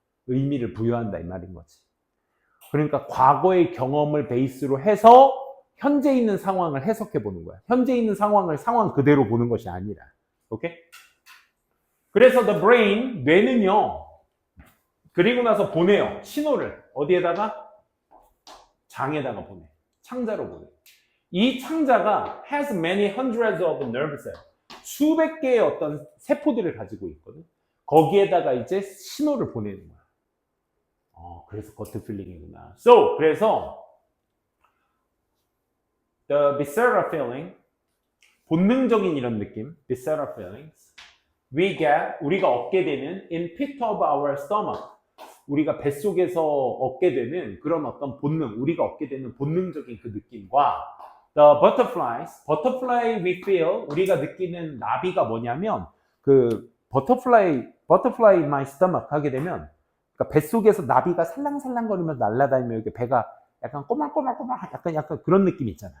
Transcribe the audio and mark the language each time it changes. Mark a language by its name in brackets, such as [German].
[Korean] 의미를 부여한다 이 말인 거지. 그러니까 과거의 경험을 베이스로 해서 현재 있는 상황을 해석해 보는 거야. 현재 있는 상황을 상황 그대로 보는 것이 아니라. 오케이? 그래서 [English] the brain, [Korean] 뇌는요, 그리고 나서 보내요. 신호를. 어디에다가? 장에다가 보내. 창자로 보내. 이 창자가 [English] has many hundreds of nerve cells. [Korean] 수백 개의 어떤 세포들을 가지고 있거든. 거기에다가 이제 신호를 보내는 거야. 그래서 gut feeling이구나. 그래서 [English] the visceral feeling, [Korean] 본능적인 이런 느낌, [English] visceral feelings. [Korean] 우리가 얻게 되는 [English] in pit of our stomach. [Korean] 우리가 뱃속에서 얻게 되는 그런 어떤 본능, 우리가 얻게 되는 본능적인 그 느낌과 [English] the butterfly we feel, [Korean] 우리가 느끼는 나비가 뭐냐면 그 [English] butterfly in my stomach [Korean] 하게 되면 그러니까 뱃속에서 나비가 살랑살랑거리면서 날아다니면 이렇게 배가 약간 꼬물꼬물꼬물 약간 그런 느낌 있잖아.